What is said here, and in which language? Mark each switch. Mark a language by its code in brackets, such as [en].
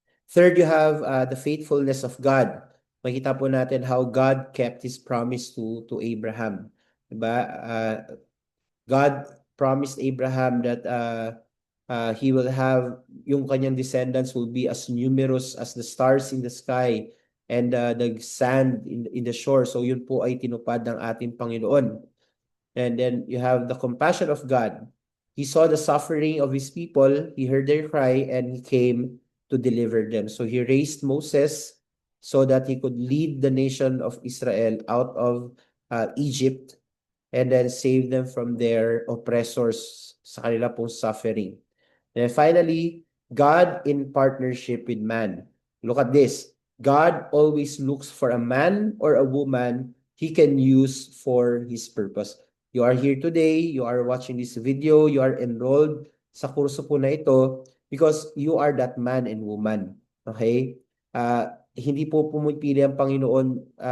[en] Third, you have the faithfulness of God. [tl] Makita po natin [en] how God kept His promise to Abraham. [tl] Diba? [en] God promised Abraham that he will have, [tl] yung kanyang [en] descendants will be as numerous as the stars in the sky and the sand in the shore. [tl] So yun po ay tinupad ng ating Panginoon. [en] And then you have the compassion of God. He saw the suffering of his people, he heard their cry, and he came to deliver them. So he raised Moses so that he could lead the nation of Israel out of Egypt and then save them from their oppressors [tl] sa kanila pong [en] suffering. And finally, God in partnership with man. Look at this. God always looks for a man or a woman he can use for his purpose. You are here today, you are watching this video, you are enrolled [tl] sa kurso po na ito [en] because you are that man and woman. Okay? [tl] Hindi po pumipili ang Panginoon.